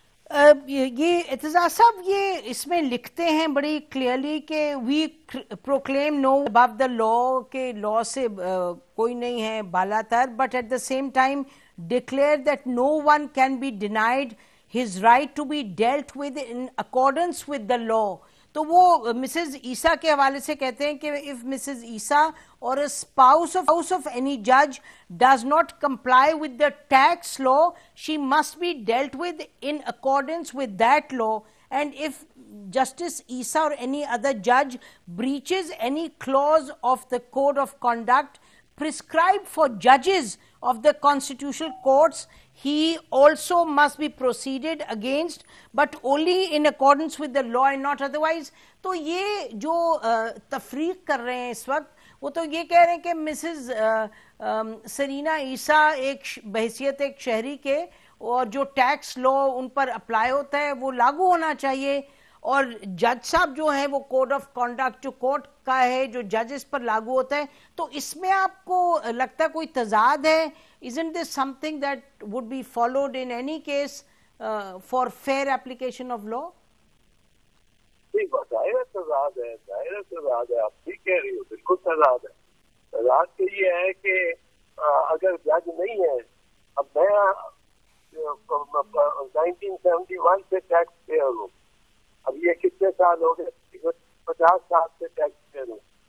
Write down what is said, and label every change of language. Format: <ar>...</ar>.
<ur>یہ اعتزاز صاحب یہ اس میں لکھتے ہیں بڑی کلیئرلی کہ</ur> <en>we proclaim no above the law,</en> <ur>کہ لا سے کوئی نہیں ہے بالا تر,</ur> <en>But at the same time declare that no one can be denied his right to be dealt with in accordance with the law.</en> <ur>تو وہ مسز عیسیٰ کے حوالے سے کہتے ہیں کہ</ur> <en>if Mrs. Isa or a spouse of any judge does not comply with the tax law, she must be dealt with in accordance with that law. And if Justice Isa or any other judge breaches any clause of the code of conduct prescribed for judges of the constitutional courts, he also must be proceeded against, but only in accordance with the law and not otherwise.</en> <ur>تو یہ جو تفریق کر رہے ہیں اس وقت, وہ تو یہ کہہ رہے ہیں کہ مسز سرینا عیسیٰ ایک بحیثیت ایک شہری کے, اور جو ٹیکس لا ان پر اپلائی ہوتا ہے وہ لاگو ہونا چاہیے, اور جج صاحب جو ہے وہ کوڈ آف کانڈکٹ جو کورٹ کا ہے جو ججز پر لاگو ہوتا ہے. تو اس میں آپ کو لگتا ہے کوئی تضاد ہے؟</ur> <en>Isn't this something that would be followed in any case for fair application of law?</en> <ur>ظاہر تضاد ہے, ظاہر تضاد ہے, آپ ٹھیک کہہ رہی ہو, بالکل تضاد ہے. تضاد تو یہ ہے کہ اگر جج نہیں ہے, اب میں 1971 سے ٹیکس پیئر ہوں, اب یہ کتنے سال ہو گئے, 50 سال سے ٹیکس پیئر ہوں.</ur>